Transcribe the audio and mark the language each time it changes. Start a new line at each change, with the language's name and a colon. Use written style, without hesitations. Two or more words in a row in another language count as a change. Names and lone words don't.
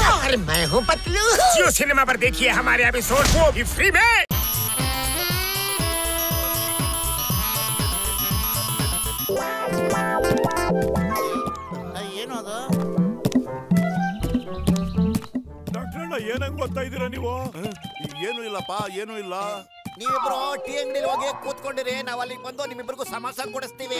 Hindi: और मैं हूँ पतलू। जियो सिनेमा पर देखिए हमारे एपिसोड, वो भी फ्री में।
Kannada: ಏನದು? ಡಾಕ್ಟ್ರಣ್ಣ ಏನಂಗ್ ಗೊತ್ತಾ ಇದೀರ ನೀವು? ಏನು ಇಲ್ಲಪ್ಪ, ಏನು ಇಲ್ಲ. ನೀವಿಬ್ರು ಟೀ ಅಂಗಡಿಲಿ ಹೋಗಿ ಕೂತ್ಕೊಂಡಿರಿ, ನಾವ್ ಅಲ್ಲಿಗೆ ಬಂದು ನಿಮ್ಮಿಬ್ರಿಗೂ ಸಮೋಸ ಕೊಡಿಸ್ತೀವಿ.